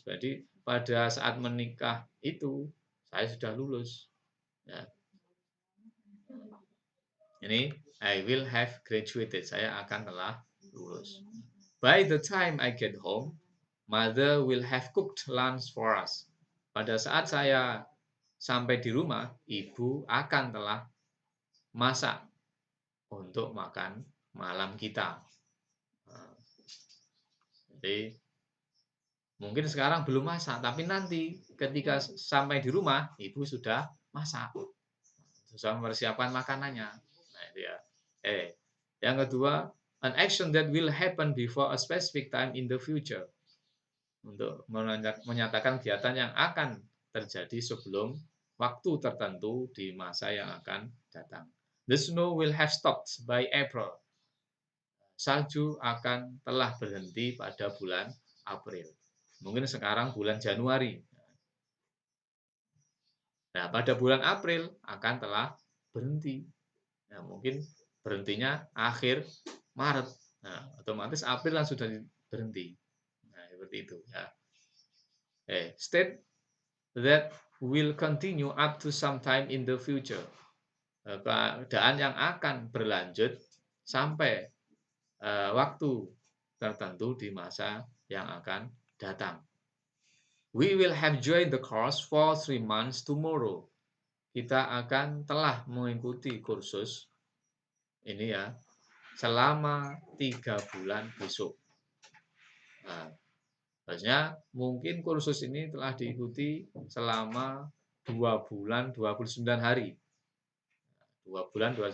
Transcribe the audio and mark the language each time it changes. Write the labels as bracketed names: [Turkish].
[Indonesian] Jadi pada saat menikah itu saya sudah lulus. Ya. Ini [English] I will have graduated. [Indonesian] Saya akan telah lulus. [English] By the time I get home, mother will have cooked lunch for us. [Indonesian] Pada saat saya sampai di rumah, ibu akan telah masak untuk makan malam kita. Jadi mungkin sekarang belum masak, tapi nanti ketika sampai di rumah, ibu sudah masak, sudah mempersiapkan makanannya. Nah, itu ya. Yang kedua, [English] an action that will happen before a specific time in the future. [Indonesian] Untuk menyatakan kegiatan yang akan terjadi sebelum waktu tertentu di masa yang akan datang. [English] The snow will have stopped by April. [Indonesian] Salju akan telah berhenti pada bulan April. Mungkin sekarang bulan Januari. Nah, pada bulan April akan telah berhenti. Nah, mungkin berhentinya akhir Maret. Nah, otomatis April kan sudah berhenti. Nah, seperti itu ya. [English] State that will continue up to some time in the future. [Indonesian] Keadaan yang akan berlanjut sampai waktu tertentu di masa yang akan datang. [English] We will have joined the course for 3 months tomorrow. [Indonesian] Kita akan telah mengikuti kursus ini ya selama 3 bulan besok. Nah, maksudnya mungkin kursus ini telah diikuti selama 2 bulan 29 hari. 2 bulan 29.